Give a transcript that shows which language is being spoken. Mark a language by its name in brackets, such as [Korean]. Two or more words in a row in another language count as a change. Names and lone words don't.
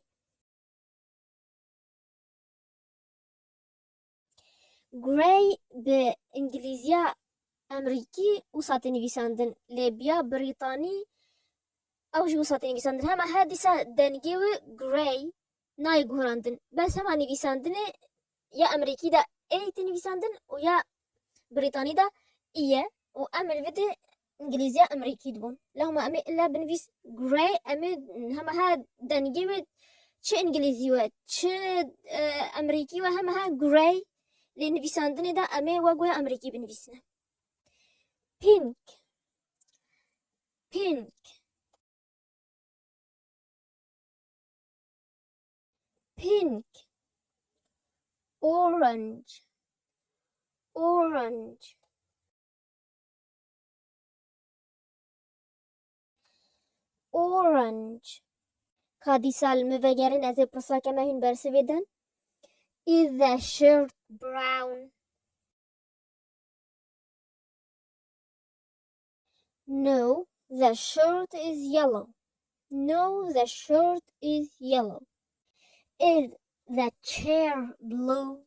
[Kurdish] Gray bi İngilîziya Emerîkî wisa tê nivîsandin lê biya Brîtanî ew jî wisa tê nivîsandin. Hema her dîsa dengê wê gray nayê guherandin. Bes hema nivîsandinê ya Emerîkî de ê tê nivîsandin û ya Brîtanî de î ye û em li vê de İngilîziya Emerîkî dibûn. Lê hema em ê illa binivîs gray em ê hema her dengê wê çi İngilîzî we çi Emerîkî we hema her gray lê nivîsandinê de em ê wek wê Emerîkî binivîsine. [English] Pink, pink. Pink, orange, orange. orange. [Kurdish] Kadîsal mivegerin ez ê pirsake me hûn bersivê din. [English] Is the shirt brown? No, the shirt is yellow. No, the shirt is yellow. Is the chair blue?